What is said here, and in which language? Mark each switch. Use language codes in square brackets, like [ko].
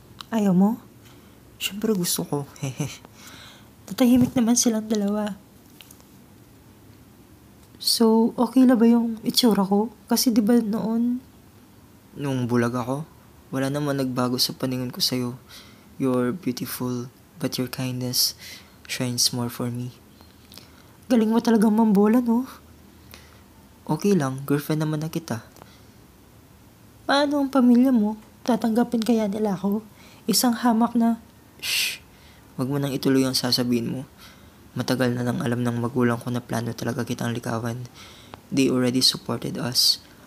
[tl] Ayaw mo? Siyempre gusto ko. Tatahimik naman silang dalawa. So, okay na ba yung itsura ko? Kasi di ba noon? Nung bulag ako, wala naman nagbago sa paningin ko sa'yo. [en] You're beautiful, but your kindness shines more for me. [tl] Galing mo talagang mambola, no? Okay lang, girlfriend naman na kita. Paano ang pamilya mo? Tatanggapin kaya nila ako? Isang hamak na, Shh! Wag mo nang ituloy ang sasabihin mo. Matagal na nang alam ng magulang ko na plano talaga kitang likawan. [en] They already supported us.